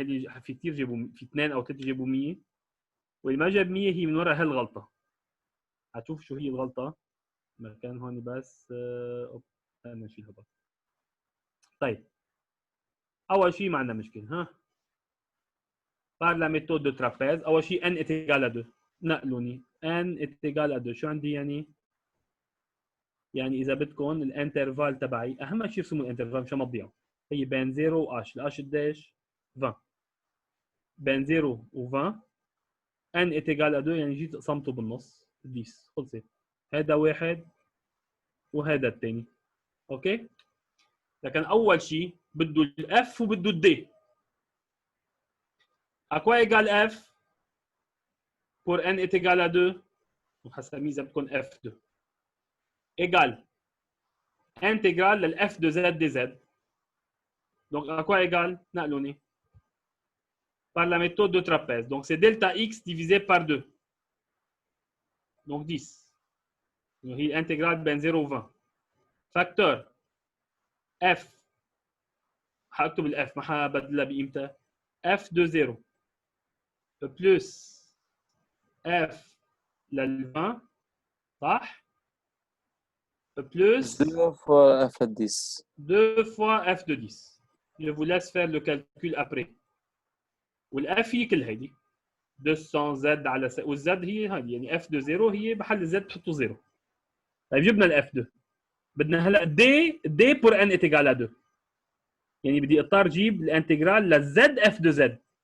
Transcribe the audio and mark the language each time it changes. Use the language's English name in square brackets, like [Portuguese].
[Arabic] هذه في كثير جابوا، في 2 أو 3 جابوا 100، واللي ما جاب 100 هي من وراء هالغلطه. هتشوف شو هي الغلطه مكان هون بس. انا نشيلها بس. طيب اول شيء ما عندنا مشكله، ها [French] par la méthode de trapèze. [Arabic] اول شيء [French] n est égal à 2، [Arabic] نقلوني [French] n est égal à 2. [Arabic] شو عندي يعني اذا بدكم الانترفال تبعي، اهم شيء ارسموا الانترفال مشان ما تضيعوا. هي بين 0 و h، الاش قديش؟ 20. بين 0 و 20 n est égal à 2، يعني جيت قسمته بالنص 10، خلصت. هذا واحد وهذا الثاني. اوكي، لكن اول شيء بده الاف وبده الدي. [French] à quoi égale f pour n est égal à 2 [Arabic] وحسميه اذا بدكم [French] f2 égale intégrale للf de z dz. donc à quoi égale؟ [Arabic] نقلوني [French] par la méthode de trapèze. donc c'est delta x divisé par 2، donc 10. [Arabic] donc هي intégrale بين 0 و 20. facteur f حاكتب الاف ما حبدلها بقيمتها، [French] f de 0 plus f [Arabic] لل 20 صح؟ plus [French] 2 fois f de 10. 2 fois f de 10. Je vous laisse faire le calcul après. [Arabic] والf هي كل هيدي 200 z على والزد هي هذه، يعني [French] f de 0 [Arabic] هي بحل الزد بحطوا 0. طيب جبنا الاف 2، بدنا هلا دي [French] pour n est égal à 2، [Arabic] يعني بدي اضطر اجيب الانتجرال للزد اف دو زد.